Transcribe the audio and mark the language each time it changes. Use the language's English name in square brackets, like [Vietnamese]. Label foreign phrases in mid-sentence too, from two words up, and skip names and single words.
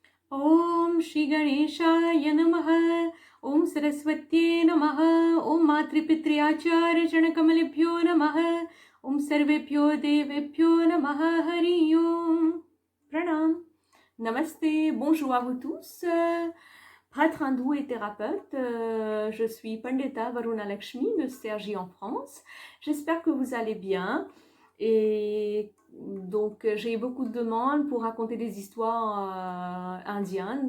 [Sanskrit] ॐ श्री गणेशाय नमः. ॐ सरस्वत्यै नमः. ॐ मातृपितृ आचार्य चनकमलेभ्यो नमः. ॐ सर्वेभ्यो देवेभ्यो नमः हरि ॐ. प्रणाम। नमस्ते. [French] Bonjour à vous tous. Prêtre hindou et thérapeute, je suis Pandita Varuna Lakshmi de Cergy en France. J'espère que vous allez bien. Et donc j'ai eu beaucoup de demandes pour raconter des histoires indiennes.